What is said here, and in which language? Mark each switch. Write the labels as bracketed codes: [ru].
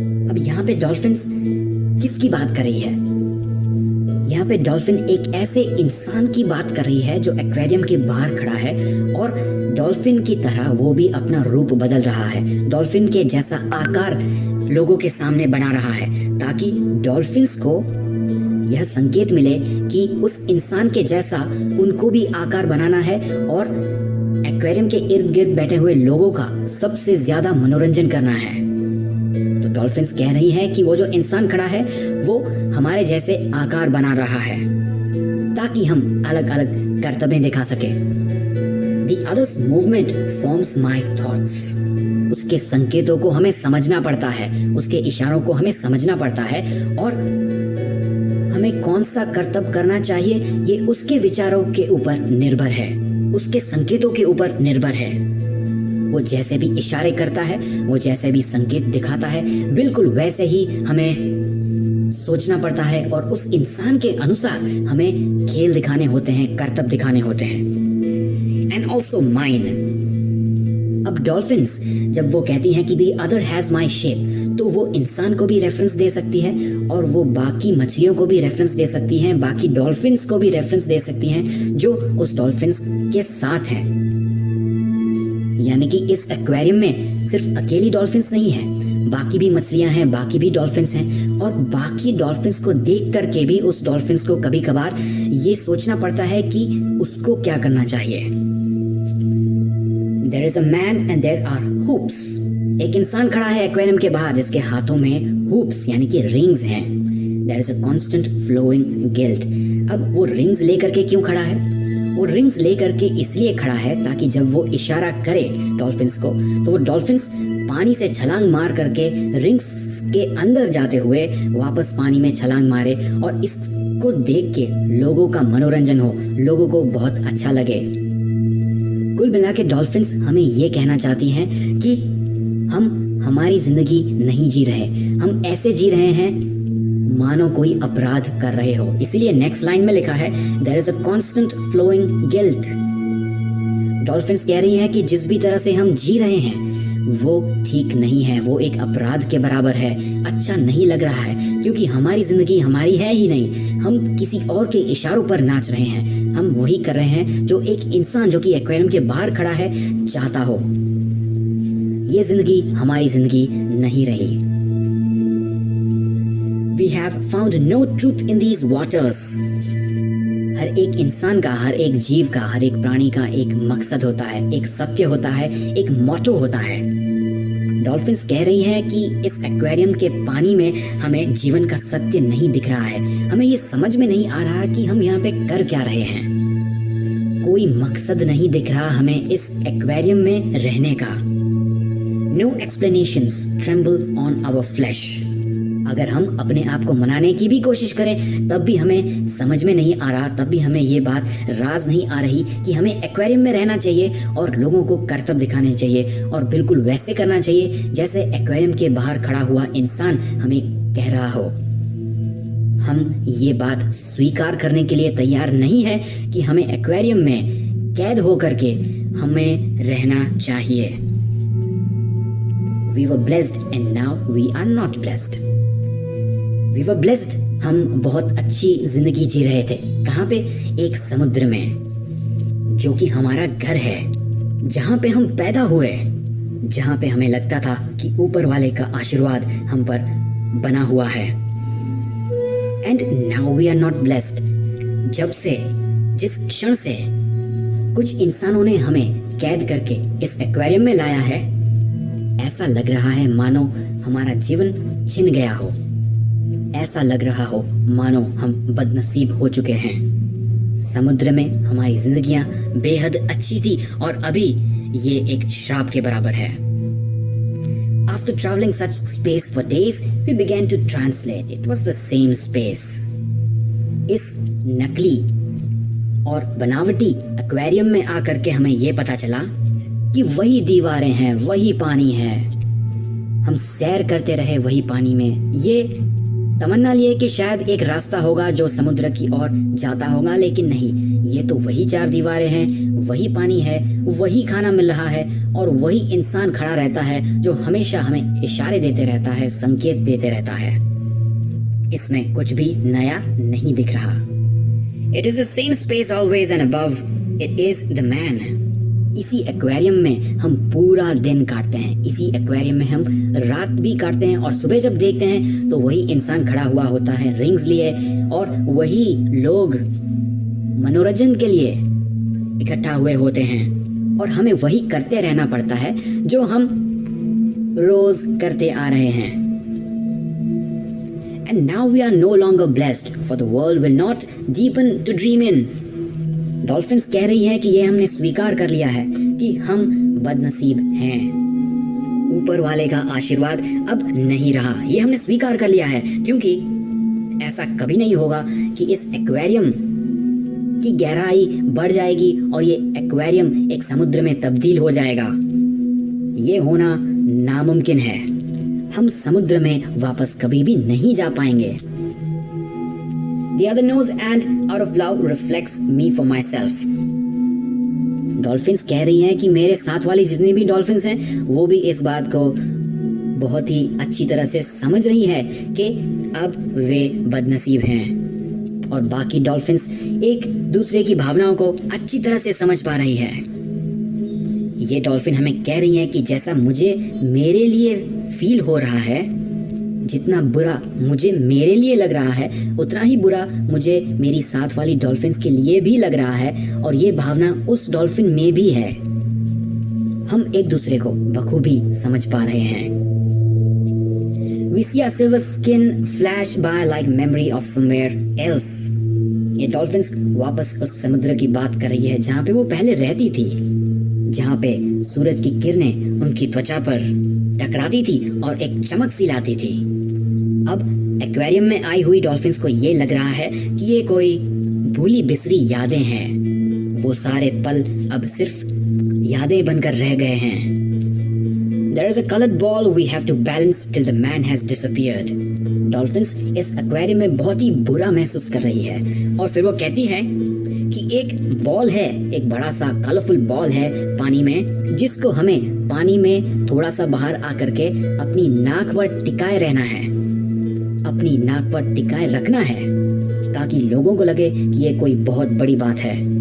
[hi] अब यहाँ पे डॉल्फिन्स किसकी बात कर रही है? यहाँ पे डॉल्फिन एक ऐसे इंसान की बात कर रही है जो एक्वेरियम के बाहर खड़ा है और डॉल्फिन की तरह वो भी अपना रूप बदल रहा है, डॉल्फिन के जैसा आकार लोगों के सामने बना रहा है, ताकि डॉल्फिन्स को यह संकेत मिले कि उस इंसान के जैसा उनको भी आकार बनाना है और एक्वेरियम के इर्द गिर्द बैठे हुए लोगों का सबसे ज्यादा मनोरंजन करना है। तो डॉल्फिन्स कह रही है कि वो जो इंसान खड़ा है वो हमारे जैसे आकार बना रहा है ताकि हम अलग अलग करतबें दिखा सके। [en] The other's movement forms my thoughts। [hi] उसके संकेतों को हमें समझना पड़ता है, उसके इशारों को हमें समझना पड़ता है, और हमें कौन सा करतब करना चाहिए ये उसके विचारों के ऊपर निर्भर है, उसके संकेतों के ऊपर निर्भर है। वो जैसे भी इशारे करता है, वो जैसे भी संकेत दिखाता है, बिल्कुल वैसे ही हमें सोचना पड़ता है और उस इंसान के अनुसार हमें खेल दिखाने होते हैं, करतब दिखाने होते हैं। [en] And also mine. [hi] अब डॉल्फिन्स जब वो कहती हैं कि [en] the other has my shape, [hi] तो वो इंसान को भी रेफरेंस दे सकती है और वो बाकी मछलियों को भी रेफरेंस दे सकती हैं, बाकी डॉल्फिन्स को भी रेफरेंस दे सकती हैं जो उस डॉल्फिन्स के साथ हैं। यानी कि इस एक्वेरियम में सिर्फ अकेली डॉल्फिन्स नहीं है, बाकी भी मछलियां हैं, बाकी भी डॉल्फिन्स हैं, और बाकी डॉल्फिन्स को देख करके भी उस डॉल्फिन्स को कभी कभार ये सोचना पड़ता है कि उसको क्या करना चाहिए। [en] There is a man and there are hoops। [hi] एक इंसान खड़ा है एक्वेरियम के बाहर जिसके हाथों में हूप्स यानी कि रिंग्स हैं। [en] There is a constant flowing guilt। [hi] अब वो रिंग्स लेकर के क्यों खड़ा है? वो रिंग्स लेकर के इसलिए खड़ा है ताकि जब वो इशारा करे डॉल्फिन्स को, तो वो डॉल्फिन्स पानी से छलांग मार करके रिंग्स के अंदर जाते हुए वापस पानी में छलांग मारे और इसको देख के लोगों का मनोरंजन हो, लोगों को बहुत अच्छा लगे। कुल मिला के डॉल्फिन्स हमें ये कहना चाहती हैं कि हम हमारी जिंदगी नहीं जी रहे, हम ऐसे जी रहे हैं मानो कोई अपराध कर रहे हो। इसीलिए नेक्स्ट लाइन में लिखा है [en] There is a constant flowing guilt. [hi] Dolphins कह रही हैं कि जिस भी तरह से हम जी रहे हैं वो ठीक नहीं है, वो एक अपराध के बराबर है, अच्छा नहीं लग रहा है, क्योंकि हमारी जिंदगी हमारी है ही नहीं, हम किसी और के इशारों पर नाच रहे हैं, हम वही कर रहे हैं जो एक इंसान जो कि एक्वेरियम के बाहर खड़ा है चाहता हो। ये जिंदगी हमारी जिंदगी नहीं रही। [en] We have found no truth in these waters. [hi] हर एक इंसान का, हर एक जीव का, हर एक प्राणी का एक मकसद होता है, एक सत्य होता है, एक मोटो होता है। डॉल्फिन्स कह रही है कि इस एक्वेरियम के पानी में हमें जीवन का सत्य नहीं दिख रहा है, हमें ये समझ में नहीं आ रहा कि हम यहाँ पे कर क्या रहे हैं। कोई मकसद नहीं दिख रहा हमें इस एक्वेरियम में रहने का। [en] No explanations tremble on our flesh. [hi] अगर हम अपने आप को मनाने की भी कोशिश करें तब भी हमें समझ में नहीं आ रहा, तब भी हमें ये बात राज नहीं आ रही कि हमें एक्वेरियम में रहना चाहिए और लोगों को करतब दिखाने चाहिए और बिल्कुल वैसे करना चाहिए जैसे एक्वेरियम के बाहर खड़ा हुआ इंसान हमें कह रहा हो। हम ये बात स्वीकार करने के लिए तैयार नहीं है कि हमें एक्वेरियम में कैद होकर के हमें रहना चाहिए। [en] We were blessed and now we are not blessed. We were blessed. [hi] हम बहुत अच्छी जिंदगी जी रहे थे। कहाँ पे? एक समुद्र में, जो कि हमारा घर है, जहाँ पे हम पैदा हुए, जहाँ पे हमें लगता था कि ऊपर वाले का आशीर्वाद हम पर बना हुआ है। [en] And now we are not blessed. [hi] जब से, जिस क्षण से कुछ इंसानों ने हमें कैद करके इस एक्वेरियम में लाया है, ऐसा लग रहा है मानो हमारा जीवन छिन गया हो, ऐसा लग रहा हो मानो हम बदनसीब हो चुके हैं। समुद्र में हमारी जिंदगियां बेहद अच्छी थी और अभी ये एक श्राप के बराबर है। [en] After traveling such space for days, we began to translate. It was the same space. [hi] इस नकली और बनावटी एक्वेरियम में आकर के हमें ये पता चला कि वही दीवारें हैं, वही पानी है। हम सैर करते रहे वही पानी में, ये तमन्ना लिए कि शायद एक रास्ता होगा जो समुद्र की ओर जाता होगा, लेकिन नहीं, ये तो वही चार दीवारें हैं, वही पानी है, वही खाना मिल रहा है और वही इंसान खड़ा रहता है जो हमेशा हमें इशारे देते रहता है, संकेत देते रहता है। इसमें कुछ भी नया नहीं दिख रहा। [en] It is the same space always and above it is the man. [hi] इसी एक्वेरियम में हम पूरा दिन काटते हैं, इसी एक्वेरियम में हम रात भी काटते हैं और सुबह जब देखते हैं तो वही इंसान खड़ा हुआ होता है रिंग्स लिए और वही लोग मनोरंजन के लिए इकट्ठा हुए होते हैं और हमें वही करते रहना पड़ता है जो हम रोज करते आ रहे हैं। [en] And now we are no longer blessed, for the world will not deepen to dream in. [hi] Dolphins कह रही है कि ये हमने स्वीकार कर लिया है कि हम बदनसीब हैं। ऊपर वाले का आशीर्वाद अब नहीं रहा, ये हमने स्वीकार कर लिया है, क्योंकि ऐसा कभी नहीं होगा कि इस एक्वेरियम की गहराई बढ़ जाएगी और ये एक्वेरियम एक समुद्र में तब्दील हो जाएगा। ये होना नामुमकिन है। हम समुद्र में वापस कभी भी नहीं जा पाएंगे। [en] The other knows and out of love reflects me for myself. [hi] Dolphins कह रही हैं कि मेरे साथ वाली जितनी भी डॉल्फिन्स हैं वो भी इस बात को बहुत ही अच्छी तरह से समझ रही है कि अब वे बदनसीब हैं और बाकी डॉल्फिन्स एक दूसरे की भावनाओं को अच्छी तरह से समझ पा रही है। ये डॉल्फिन हमें कह रही है कि जैसा मुझे मेरे लिए फील हो रहा है, जितना बुरा मुझे मेरे लिए लग रहा है उतना ही बुरा मुझे मेरी साथ वाली डॉल्फिन्स के लिए भी लग रहा है और ये भावना उस डॉल्फिन में भी है। हम एक दूसरे को बखूबी समझ पा रहे हैं। [en] We see a silver skin flash by like memory of somewhere else. [hi] ये डॉल्फिन्स वापस उस समुद्र की बात कर रही है जहाँ पे वो पहले रहती थी, जहाँ पे सूरज की किरणें उनकी त्वचा पर टकराती थी और एक चमक सी लाती थी। अब एक्वेरियम में आई हुई डॉल्फिन्स को ये लग रहा है कि ये कोई भूली बिसरी यादें हैं। वो सारे पल अब सिर्फ यादें बनकर रह गए हैं। [en] There is a colored ball we have to balance till the man has disappeared. [hi] Dolphins इस एक्वेरियम में बहुत ही बुरा महसूस कर रही है और फिर वो कहती है कि एक बॉल है, एक बड़ा सा कलरफुल बॉल है पानी में, जिसको हमें पानी में थोड़ा सा बाहर आकर के अपनी नाक पर टिकाए रहना है, अपनी नाक पर टिकाए रखना है, ताकि लोगों को लगे कि ये कोई बहुत बड़ी बात है।